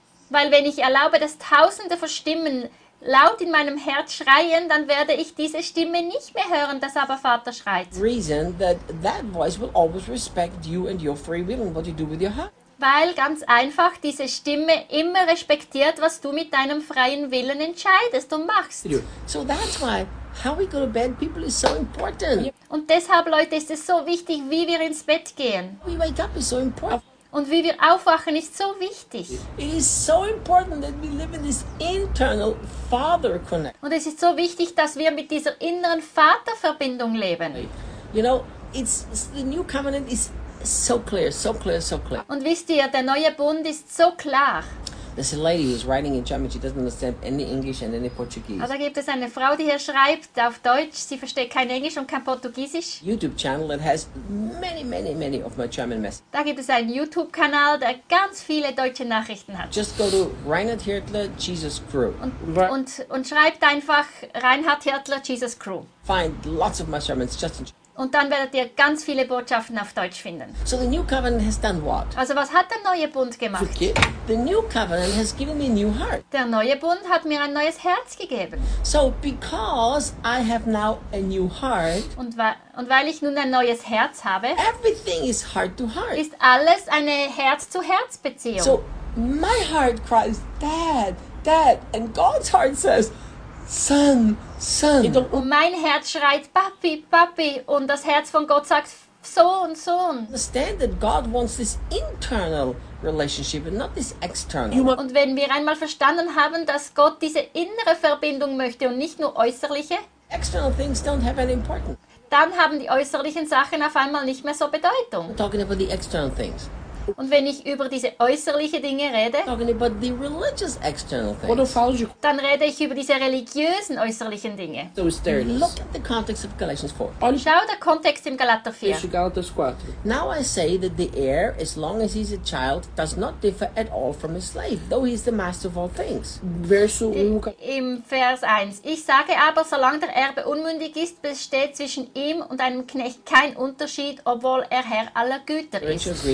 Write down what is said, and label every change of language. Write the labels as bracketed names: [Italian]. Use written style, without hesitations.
[German] Weil wenn ich erlaube, dass tausende von Stimmen laut in meinem Herz schreien, dann werde ich diese Stimme nicht mehr hören, dass aber Vater schreit. [English] Reason that voice will always respect you and your free will and what you do with your heart. [German] Weil ganz einfach diese Stimme immer respektiert, was du mit deinem freien Willen entscheidest und machst. [English] So that's why how we go to bed, people is so important. [German] Und deshalb, Leute, ist es so wichtig, wie wir ins Bett gehen. [English] We wake up is so important. [German] Und wie wir aufwachen, ist so wichtig. [English] It is so important that we live in this internal father connect. [German] Und es ist so wichtig, dass wir mit dieser inneren Vaterverbindung leben. [English] You know, it's the new covenant is so clear, so clear, so clear. [German] Und wisst ihr, der neue Bund ist so klar. [English] There's a lady who's writing in German. She doesn't understand any English and any Portuguese. [German] Also gibt es eine Frau, die hier schreibt auf Deutsch. Sie versteht kein Englisch und kein Portugiesisch. [English] YouTube channel that has many of my German messages. [German] Da gibt es einen YouTube-Kanal, der ganz viele deutsche Nachrichten hat. [English] Just go to Reinhard Hirtler Jesus Crew. [German] Und schreibt einfach Reinhard Hirtler Jesus Crew. [English] Find lots of my sermons just in. [German] Und dann werdet ihr ganz viele Botschaften auf Deutsch finden. [English] So the new covenant has done what? [German] Also was hat der neue Bund gemacht? [English] The new covenant has given me a new heart. [German] Der neue Bund hat mir ein neues Herz gegeben. [English] So because I have now a new heart. [German] Und weil ich nun ein neues Herz habe. [English] Everything is heart to heart. [German] Ist alles eine Herz-zu-Herz-Beziehung. [English] So my heart cries, Dad, Dad, and God's heart says, Son, Son. [German] Und mein Herz schreit, Papi, Papi. Und das Herz von Gott sagt, Sohn, Sohn. [English] Understand that God wants this internal relationship and not this external. [German] Und wenn wir einmal verstanden haben, dass Gott diese innere Verbindung möchte und nicht nur äußerliche, [English] external things don't have any importance. [German] Dann haben die äußerlichen Sachen auf einmal nicht mehr so Bedeutung. [English] We're talking about the external things. [German] Und wenn ich über diese äußerlichen Dinge rede, [English] about the religious external things, [German] dann rede ich über diese religiösen äußerlichen Dinge. [English] So is there. Look at the context of Galatians 4. [German] Schau der Kontext im Galater 4. [English] Galatians 4. Now I say that the heir, as long as he's a child, does not differ at all from a slave, though he's the master of all things. [German] Im Vers 1. Ich sage aber, solange der Erbe unmündig ist, besteht zwischen ihm und einem Knecht kein Unterschied, obwohl er Herr aller Güter ist.